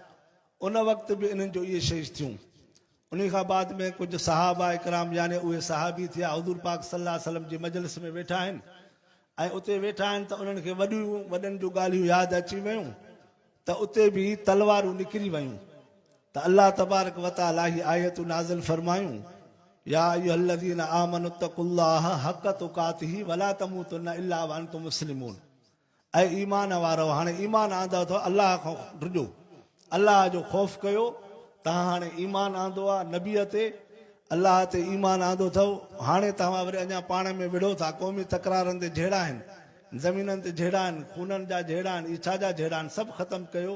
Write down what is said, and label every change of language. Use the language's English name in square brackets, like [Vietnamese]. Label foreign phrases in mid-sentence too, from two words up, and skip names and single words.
[Sindhi] उन वक़्तु बि इन्हनि जो इहे शइ थियूं। उन खां बाद में कुझु सहाबा इकराम, यानी उहे सहाबी थिया, हुज़ूर पाक [Arabic] صلى الله عليه وسلم [Sindhi] जी मजलिस में वेठा आहिनि ऐं उते वेठा आहिनि त उन्हनि खे वॾनि जूं ॻाल्हियूं यादि अची वियूं, त उते बि तलवारूं निकिरी वियूं। त [Arabic] الله تبارك وتعالى [Sindhi] ही आयतूं नाज़िल फरमायूं, [Arabic] يا أيها الذين آمنوا اتقوا الله حق تقاته ولا تموتن إلا وأنتم مسلمون. [Sindhi] ऐं ईमान वारो, हाणे ईमान आंदा अथव, अलाह खां ॾिजो, अलाह जो ख़ौफ़ कयो। तव्हां हाणे ईमान आंदो आहे नबीअ ते, अलाह ते ईमान आंदो अथव। हाणे तव्हां वरी अञा पाण में विढ़ो था, क़ौमी तकरारनि ते जहिड़ा आहिनि, ज़मीननि ते जहिड़ा आहिनि, खूननि जा जहिड़ा आहिनि, इच्छा जा जहिड़ा आहिनि, सभु ख़तमु कयो।